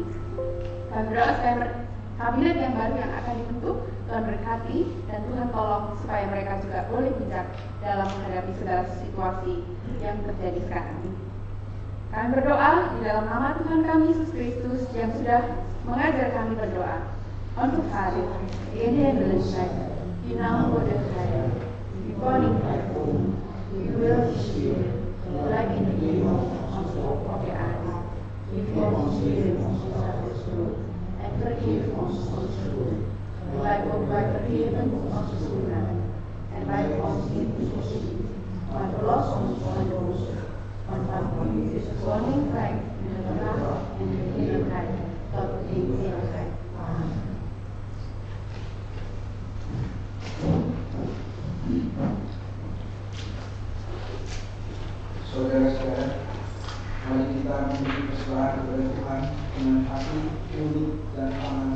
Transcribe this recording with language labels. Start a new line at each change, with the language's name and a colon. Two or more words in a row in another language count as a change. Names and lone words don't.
Indonesian: Kami berdoa supaya kabinet yang baru yang akan dibentuk Tuhan berkati dan Tuhan tolong supaya mereka juga boleh bijak dalam menghadapi segala situasi yang terjadi sekarang ini. Kami berdoa di dalam nama Tuhan kami Yesus Kristus yang sudah mengajar kami berdoa.
Dutch: Onze Vader, die in de hemelen zijt, uw naam worden geheiligd, uw koninkrijk komen, uw wil geschieden, gelijk in de hemel als ook op de aarde. Geef ons heden onze dagelijkse brood en vergeef ons onze schulden, gelijk ook wij vergeven onze schuldenaren. En leid ons niet in verzoeking, maar verlos ons van de boze. Want van u is het koninkrijk en de macht en de heerlijkheid tot in eeuwigheid. Amen.
Indonesian: Saudara-saudara, mari kita memberi persembahyan kepada Tuhan dengan hati tunduk dan panas.